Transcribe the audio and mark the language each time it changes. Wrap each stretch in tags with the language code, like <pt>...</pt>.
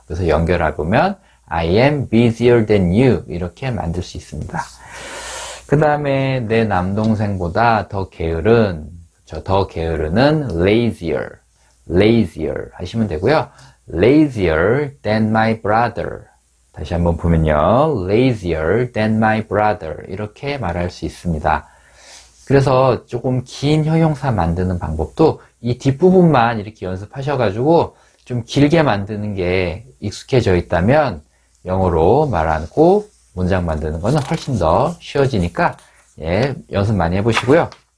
<ko>그래서 연결해 보면</ko> <en>I am busier than you</en> <ko>이렇게 만들 수 있습니다. 그 다음에 내 남동생보다 더 게으른 더 게으르는</ko> <en>lazier</en> <ko>하시면 되고요.</ko> <en>lazier than my brother</en> <ko>다시 한번 보면요.</ko> <en>lazier than my brother</en> <ko>이렇게 말할 수 있습니다. 그래서 조금 긴 형용사 만드는 방법도 이 뒷부분만 이렇게 연습하셔가지고 좀 길게 만드는 게 익숙해져 있다면 영어로 말하고 문장 만드는 거는 훨씬 더 쉬워지니까 연습 많이 해보시고요.</ko>